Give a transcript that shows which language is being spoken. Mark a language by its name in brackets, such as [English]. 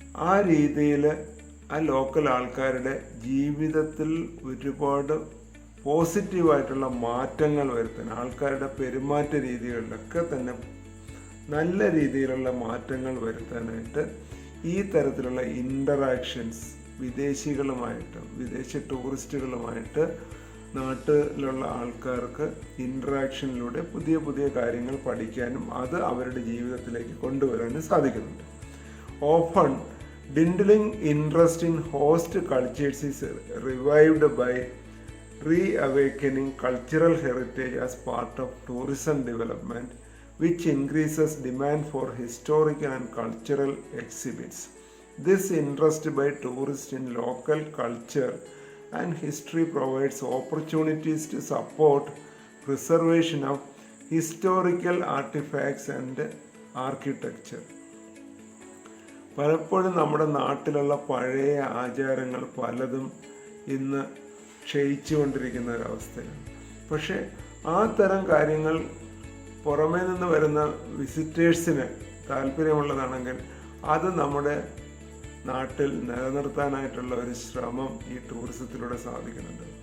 [Malayalam] ആ രീതിയിൽ ആ ലോക്കൽ ആൾക്കാരുടെ ജീവിതത്തിൽ ഒരുപാട് പോസിറ്റീവായിട്ടുള്ള മാറ്റങ്ങൾ വരുത്താൻ, ആൾക്കാരുടെ പെരുമാറ്റ രീതികളിലൊക്കെ തന്നെ നല്ല രീതിയിലുള്ള മാറ്റങ്ങൾ വരുത്താനായിട്ട് ഈ തരത്തിലുള്ള ഇൻ്ററാക്ഷൻസ് വിദേശികളുമായിട്ട്, വിദേശ ടൂറിസ്റ്റുകളുമായിട്ട് നാട്ടിലുള്ള ആൾക്കാർക്ക് ഇൻട്രാക്ഷനിലൂടെ പുതിയ പുതിയ കാര്യങ്ങൾ പഠിക്കാനും അത് അവരുടെ ജീവിതത്തിലേക്ക് കൊണ്ടുവരാനും സാധിക്കുന്നുണ്ട്. [English] Often dwindling interest in host cultures is revived by reawakening cultural heritage as part of tourism development, which increases demand for historical and cultural exhibits. This interest by tourists in local culture and history provides opportunities to support preservation of historical artifacts and architecture. [Malayalam] പലപ്പോഴും നമ്മുടെ നാട്ടിലുള്ള പഴയ ആചാരങ്ങൾ പലതും ഇന്ന് ക്ഷയിച്ചു കൊണ്ടിരിക്കുന്ന ഒരവസ്ഥയാണ്. പക്ഷേ ആ തരം കാര്യങ്ങൾ പുറമേ നിന്ന് വരുന്ന വിസിറ്റേഴ്സിന് താല്പര്യമുള്ളതാണെങ്കിൽ അത് നമ്മുടെ നാട്ടിൽ നിലനിർത്താനായിട്ടുള്ള ഒരു ശ്രമം ഈ ടൂറിസത്തിലൂടെ സാധിക്കുന്നുണ്ട്.